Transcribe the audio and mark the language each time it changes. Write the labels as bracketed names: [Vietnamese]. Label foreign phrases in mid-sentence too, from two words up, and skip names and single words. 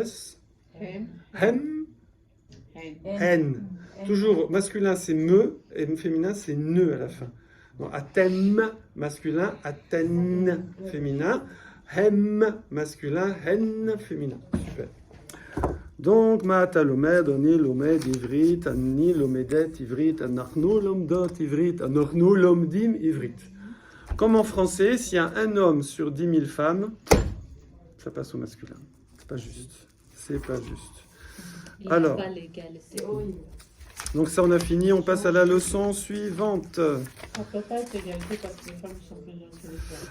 [Hebrew] הם. הן. [French] Toujours masculin, c'est me. Et féminin, c'est ne à la fin. Donc, atem masculin, aten féminin. Hem masculin, hen féminin. Super. Donc, [Hebrew] מה אתה לומד, אני לומד עברית, אני לומדת עברית, אנחנו לומדות עברית, אנחנו לומדים עברית. [French] Comme en français, s'il y a un homme sur 10 000 femmes, ça passe au masculin. C'est pas juste. C'est pas juste. Il Alors. n'est pas l'égalité. C'est horrible. Donc ça, on a fini. On passe à la leçon suivante. Ça peut pas être égalité parce que les femmes sont plus jeunes que les femmes.